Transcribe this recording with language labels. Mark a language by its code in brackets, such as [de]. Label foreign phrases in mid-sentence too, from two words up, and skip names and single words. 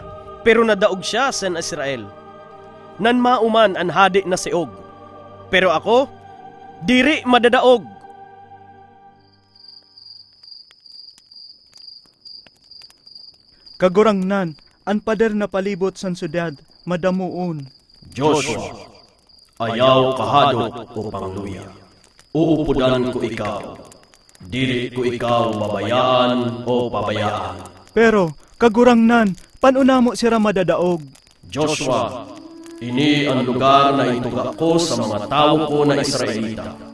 [msb] Pero nadaog siya sa Israel. Nan mauman ang hadi na si Og. Pero ako, diri madadaog. Kagurangnan, ang pader na palibot san syudad, madamuon. Joshua, ayaw kahadok o pangluya. Uupudan ko ikaw. Dili ko ikaw babayaan o pabayaan. Pero, kagurangnan, panuna mo sira madadaog. Joshua, ini ang lugar na ituga ko sa mga tao ko na Israelita.